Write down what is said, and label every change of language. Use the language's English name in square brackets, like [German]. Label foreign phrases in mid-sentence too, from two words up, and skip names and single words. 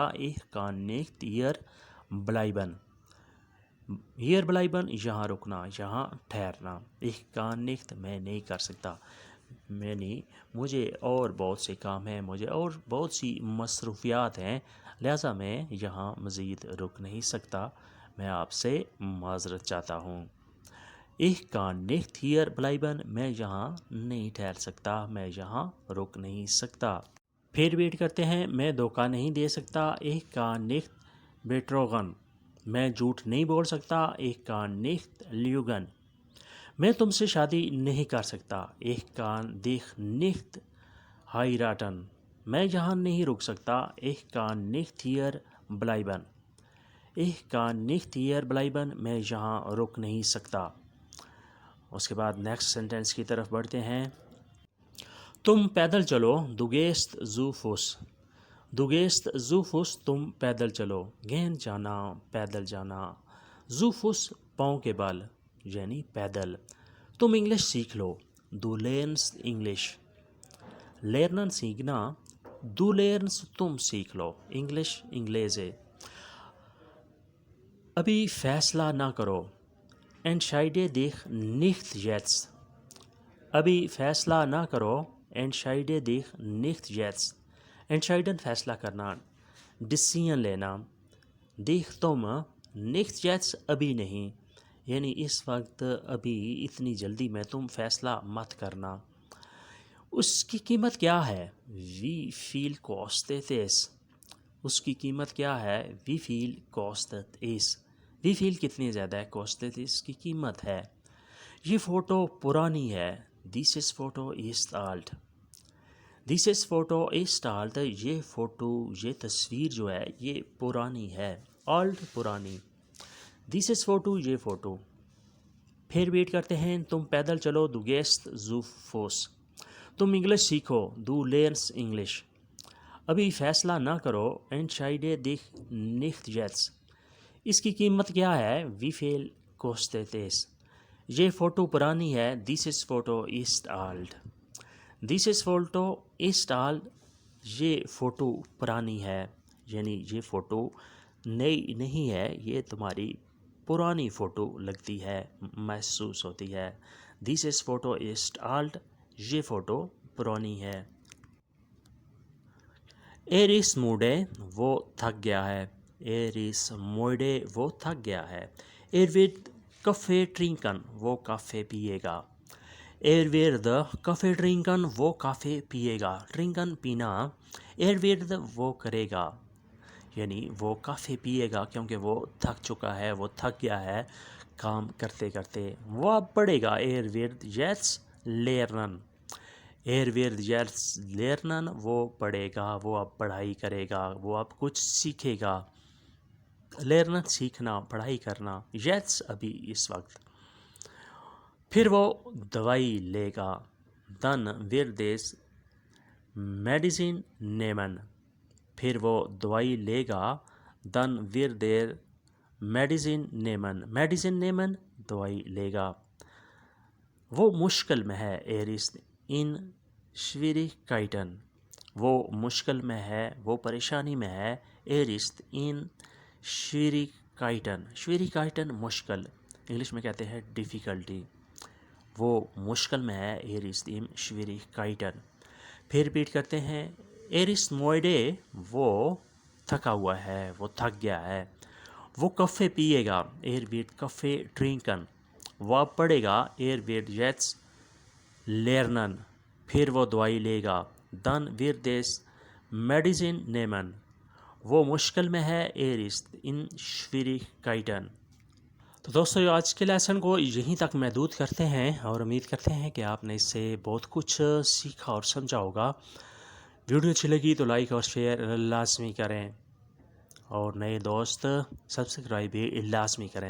[German] Ich kann nicht hier bleiben। hier bleiben [Urdu] یہاں رکنا، یہاں ٹھہرنا. [German] Ich kann nicht [Urdu] میں نہیں کر سکتا. میں نہیں، مجھے اور بہت سے کام ہیں، مجھے اور بہت سی مصروفیات ہیں، لہٰذا میں یہاں مزید رک نہیں سکتا. میں آپ سے معذرت چاہتا ہوں. [German] Ich kann nicht hier bleiben [Urdu] میں یہاں نہیں ٹھہر سکتا. میں یہاں رک نہیں سکتا۔ پھر ویٹ کرتے ہیں. میں دھوکہ نہیں دے سکتا. [German] Ich kann nicht betrogen। [Urdu] میں جھوٹ نہیں بول سکتا. [German] Ich kann nicht lügen। [Urdu] میں تم سے شادی نہیں کر سکتا. [German] Ich kann dich nicht heiraten। [Urdu] میں یہاں نہیں رک سکتا. [German] Ich kann nicht hier bleiben। Ich kann nicht hier bleiben [Urdu] میں یہاں رک نہیں سکتا. اس کے بعد [English] next sentence [Urdu] کی طرف بڑھتے ہیں. تم پیدل چلو. [German] Du gehst zu Fuß। Du gehst zu Fuß [Urdu] تم پیدل چلو. gehen جانا، پیدل جانا. [German] zu Fuß [Urdu] پاؤں کے بل، یعنی پیدل. تم انگلش سیکھ لو. [German] Du lernst English। [Urdu] lernen سیکھنا. [German] Du lernst [Urdu] تم سیکھ لو. انگلش انگلیز۔ ابھی فیصلہ نہ کرو. [German] Entscheide dich nicht jetzt। [Urdu] ابھی فیصلہ نہ کرو. [German] Entscheide dich nicht jetzt। [Urdu] Entscheiden فیصلہ کرنا، ڈسیژن لینا. dich تم, [German] nicht jetzt [Urdu] ابھی نہیں، یعنی اس وقت، ابھی، اتنی جلدی میں تم فیصلہ مت کرنا. اس کی قیمت کیا ہے? [German] Wie viel kostet es। [Urdu] اس کی قیمت کیا ہے? [German] Wie viel kostet es। Wie viel [Urdu] کتنی زیادہ ہے, [German] kostet es [Urdu] کی قیمت ہے. یہ فوٹو پرانی ہے. [German] Dieses Foto ist alt। Dieses Foto ist alt [Urdu] یہ فوٹو، یہ تصویر جو ہے یہ پرانی ہے. alt پرانی. [German] Dieses Foto [Urdu] یہ فوٹو. پھر ریپیٹ کرتے ہیں تم پیدل چلو [German] Du gehst zu Fuß, [Urdu] تم انگلش سیکھو [German] Du lernst [Urdu] انگلش، ابھی فیصلہ نہ کرو [German] entscheide dich nicht jetzt، [Urdu] اس کی قیمت کیا ہے [German] wie viel kostet es، [Urdu] یہ فوٹو پرانی ہے [German] dieses Foto ist alt، dieses Foto ist alt، [Urdu] یہ فوٹو پرانی ہے، یعنی یہ فوٹو نئی نہیں ہے، یہ تمہاری پرانی فوٹو لگتی ہے، محسوس ہوتی ہے۔ [German] dieses Foto ist alt، [Urdu] یہ فوٹو پرانی ہے۔ [German] er ist müde، [Urdu] وہ تھک گیا ہے، [German] er ist müde، [Urdu] وہ تھک گیا ہے۔ [German] er wird Kaffee trinken، [Urdu] وہ کافی پیے گا، [German] er wird Kaffee trinken، [Urdu] وہ کافی پیے گا، trinken پینا، [German] er wird [Urdu] وہ کرے گا، یعنی وہ کافی پیے گا کیونکہ وہ تھک چکا ہے، وہ تھک گیا ہے کام کرتے کرتے۔ وہ اب پڑھے گا [German] er wird jetzt lernen، er wird jetzt lernen، [Urdu] وہ پڑھے گا، وہ اب پڑھائی کرے گا، وہ اب کچھ سیکھے گا۔ lernen سیکھنا، پڑھائی کرنا، jetzt ابھی اس وقت۔ پھر وہ دوائی لے گا، [German] dann wird es Medizin nehmen، [Urdu] پھر وہ دوائی لے گا، [German] dann wird er Medizin nehmen، Medizin nehmen [Urdu] دوائی لے گا۔ وہ مشکل میں ہے er ist in Schwierigkeiten، وہ مشکل میں ہے، وہ پریشانی میں ہے [German] er ist in Schwierigkeiten، [Urdu] Schwierigkeiten مشکل، انگلش میں کہتے ہیں ڈیفیکلٹی، وہ مشکل میں ہے [German] er ist in Schwierigkeiten۔ [Urdu] پھر ریپیٹ کرتے ہیں [German] er ist müde، [Urdu] وہ تھکا ہوا ہے، وہ تھک گیا ہے، وہ کافی پیے گا [German] er wird Kaffee trinken، [Urdu] وہ اب پڑھے گا [German] er wird jetzt lernen، [Urdu] پھر وہ دوائی لے گا [German] dann wird es Medizin nehmen، [Urdu] وہ مشکل میں ہے [German] er ist in Schwierigkeiten۔ [Urdu] تو دوستو آج کے لیسن کو یہیں تک محدود کرتے ہیں اور امید کرتے ہیں کہ آپ نے اس سے بہت کچھ سیکھا اور سمجھا ہوگا۔ ویڈیو اچھی لگی تو لائک اور شیئر لازمی کریں اور نئے دوست سبسکرائب بھی لازمی کریں۔